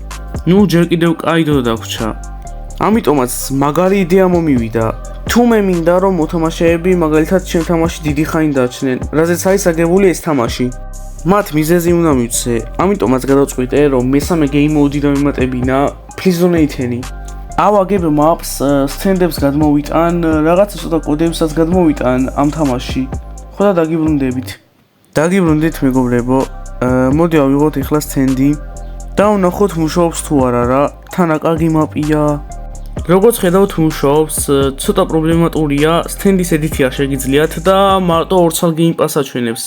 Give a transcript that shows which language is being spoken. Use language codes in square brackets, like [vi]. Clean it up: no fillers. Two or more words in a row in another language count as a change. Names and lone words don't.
[ka] ნუ ჯერ კიდევ კაი დრო დაგვრჩა. ამიტომაც მაგარი იდეა მომივიდა. თუ მე მინდა რომ მოთამაშეები მაგალითად ჩემ თამაში დიდი ხანი დაჩნენ, რაზეც არის აგებული ეს თამაში. მათ მიზეზი უნდა მივცე, ამიტომაც გადავწყვიტე რომ მესამე [en] game mode- [ka] ი დამემატებინა [en] please donate- [ka] ენი. ავაგებ maps, stand-ებს გადმოვიტან, რაღაცა ცოტა კოდებსაც გადმოვიტან ამ თამაში. ხო და დაგიბრუნდებით. დაგიბრუნდით მეგობრებო. მოდი ავიღოთ ეხლა stand-ი და ვნახოთ მუშაობს თუ არა რა. თანა კარგი მაპია. როგორც ხედავთ მუშაობს, ცოტა პრობლემატურია, stand-ის edit-ი არ შეგიძლიათ და მარტო 2 ცალ [en] game pass [ka] აჩვენებს.